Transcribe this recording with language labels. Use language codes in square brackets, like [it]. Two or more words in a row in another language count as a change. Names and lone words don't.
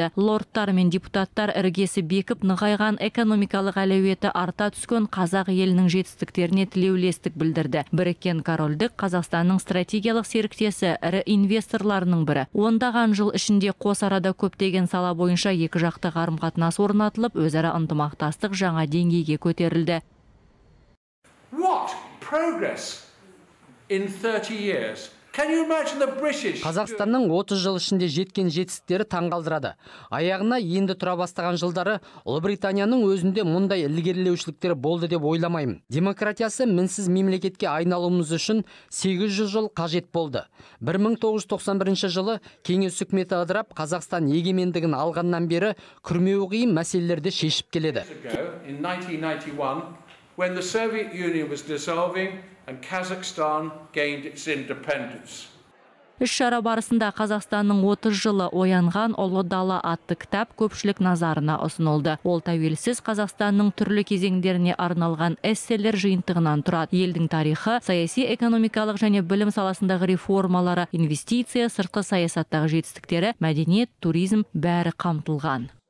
[kk] Лордтар мен депутаттар іргесі бекіп, нығайған экономикалық әлеуеті арта түскен қазақ елінің жетістіктеріне тілеулестік білдірді. Біріккен Корольдік Қазақстанның стратегиялық серіктесі, ірі инвесторларының бірі. Ондаған жыл ішінде қос арада көптеген сала бойынша екі жақты қарым-қатынас орнатылып, өзара ынтымақтастық жаңа деңгейге көтерілді. [en] What progress in 30 years [kk] Қазақстанның 30 жыл ішінде жеткен жетістіктері таңғалдырады. Аяғына енді тұра бастаған жылдары Ұлыбританияның өзінде мұндай ілгерілеушіліктер болды деп ойламаймын. Демократиясы мінсіз мемлекетке айналуымыз үшін 800 жыл қажет болды. 1991 жылы кеңес үкіметі ыдырап, Қазақстан егемендігін алғаннан бері күрмеуі қиын мәселелерді шешіп келеді. [en] When the Soviet Union was dissolving and Kazakhstan gained its independence. [kk] Іс-шара барысында Қазақстанның 30 жылы оянған Ұлы дала атты кітап көпшілік назарына ұсынылды. Ол тәуелсіз Қазақстанның түрлі кезеңдеріне арналған эсселер жиынтығынан тұрады. Елдің тарихы, саяси, экономикалық және білім саласындағы реформалары, инвестиция, сыртқы саясаттағы жетістіктері, мәдениет, туризм бәрі қамтылған.